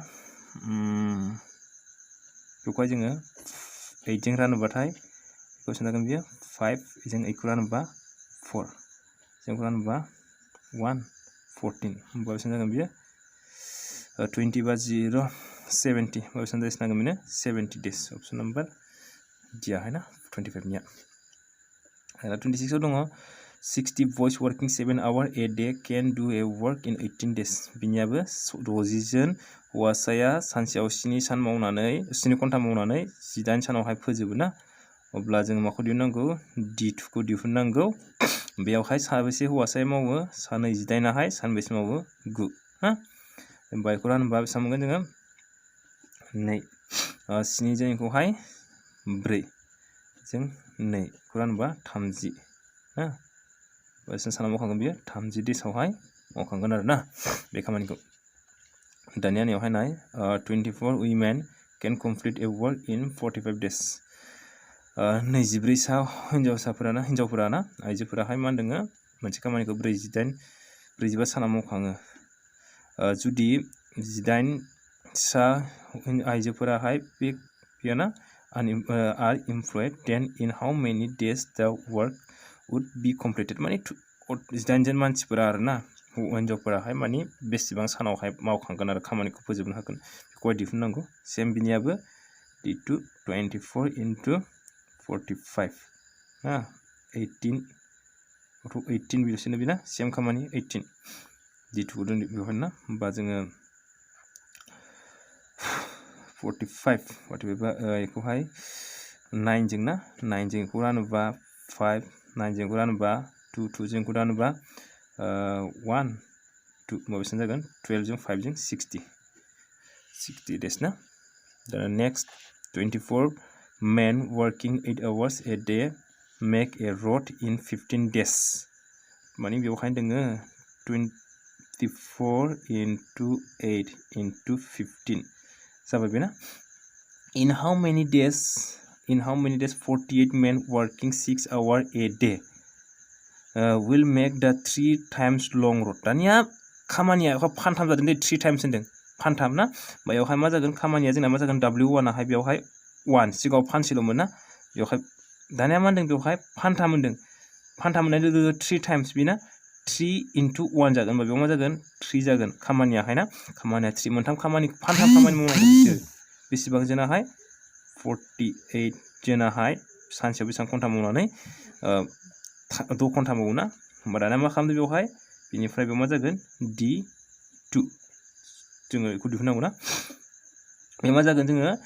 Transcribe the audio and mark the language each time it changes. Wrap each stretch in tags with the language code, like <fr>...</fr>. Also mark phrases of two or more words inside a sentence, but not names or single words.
<brx>बेखौहाय जोङो 8 जों रानोबाथाय बेसेबां जागोन बियो 5 जों 8 खौ रानोबा 4 जों रानोबा 1 14 होमबा बेसेबां जागोन बियो 20 बा 0 70 होमबा बेसेबां जागोन बेनो 70 डेज</brx> <en>option number</en> <brx>दियाहाय ना 25 निया 26 आव दङ</brx> <en>60 boys working 7 hours a day can do a work in 18 days</en> <brx>बिनियाबो 60 जन हौवासाया सानसेयाव 7 सान मावनानै 7 घन्टा मावनानै 18 सानावहाय फोजोबो ना अब्ला जों माखौ दिहुननांगौ D2 खौ दिहुननांगौ बेयावहाय साबेसे हौवासाया मावो सान 28 आवहाय सानबेसे मावो 9 हा होमबा बेखौ रानबा बेसेबां मोनगोन जोङो 2 7 जों बेखौहाय 4 जों 2 खौ रानबा 30 हा बेसेबां सानाव मावखांगोन बियो 30 डेजआवहाय मावखांगोन आरो ना बे खामानिखौ दानिया नैयावहाय नाय</brx> <en>24 women can complete a work in 45 days</en> <brx>24 हिन्जावफोरा ना आइजोफोराहाय मा होनदों मोनसे खामानिखौ 45 सानाव मावखाङो जुदि 18 सा आइजोफोराहाय बेयाना</brx> <en>are employed then in how many days the work would be completed</en> <brx>माने 18 जन मानसिफोरा आरोना हिनजावफोराहाय माने बेसेबां सानावहाय मावखांगोन आरो खामानिखौ फोजोबनो हागोन बेखौहाय दिहुननांगौ सेम बिनियाबो d2 24 into 45 हा 18 बिदिनो बिना सेम खामानि 18 d2 दों बेवहाय ना होमबा जोङो 45 बेखौहाय 9 जों ना 9 जों बेखौ रानोबा 5 9 जों बेखौ रानोबा 2 2 जों बेखौ रानोबा 1 2 बेसेबां जागोन 12 जों 5 जों</brx> <en>60 days</en> <brx>ना</brx> <en>the next 24 men working 8 hours a day make a road in 15 days</en> <brx>माने बेवहाय दोङो 24 into 8 into 15 जाबाय बेना</brx> <en>in how many days 48 men working 6 hours a day will make the 3 times long road</en> <brx>दानिया खामानिया फानथाम जादों दे</brx> <en>3 times</en> <brx>होनदों फानथाम ना बेयावहाय मा जागोन खामानिया जोंना मा जागोन w1 आवहाय बेवहाय 1 सिगाङाव फानसेल'मोन ना बेवहाय दानिया मा होनदों बेवहाय फानथाम होनदों फानथाम होननाय लोगो</brx> <en>3 times</en> <brx>बिना 3 into 1 जागोन बेयाव मा जागोन 3 जागोन खामानियाहाय ना खामानिया 3 मोनथाम खामानि फानथाम खामानि मावनांगौ बिसोर बेसेबां जोनाहाय 48 जोनाहाय सानसेयाव बेसेबां घन्टा मावनानै 6 घन्टा मावो ना होमबा दाना मा खालामदों बेवहाय बेनिफ्राय बेयाव मा जागोन d2 जोङो बेखौ दिहुननांगौ ना बे मा जागोन जोङो</brx>